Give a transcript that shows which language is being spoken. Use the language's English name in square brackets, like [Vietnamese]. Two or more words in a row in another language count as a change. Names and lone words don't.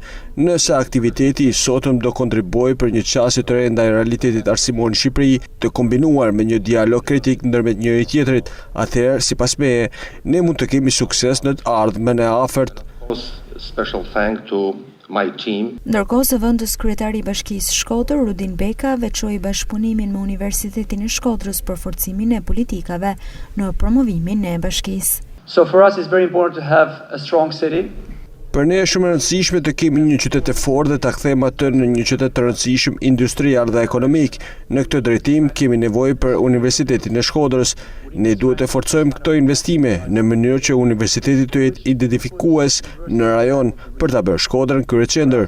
[Albanian] Nëse aktiviteti i sotëm do kontribuojë për një qasje të re ndaj realitetit arsimor në Shqipëri, të kombinuar me një dialog kritik ndërmjet njëri tjetrit, atëherë, sipas meje, ne mund të kemi sukses në të ardhmen e afërt. Ndërkohë, zëvendës kryetari i Bashkisë Shkodër, Rudin Beka, veçoi bashkëpunimin me Universitetin e Shkodrës për forcimin e politikave në promovimin e bashkisë. [English] So for us it's very important to have a strong city. [Albanian] Për ne është shumë e rëndësishme të kemi një qytet të fortë dhe ta kthejmë atë në një qytet të rëndësishëm industrial dhe ekonomik. Në këtë drejtim kemi nevojë për Universitetin e Shkodrës. Ne duhet të forcojmë këto investime në mënyrë që universiteti të jetë identifikues në rajon për ta bërë Shkodrën kryeqendër.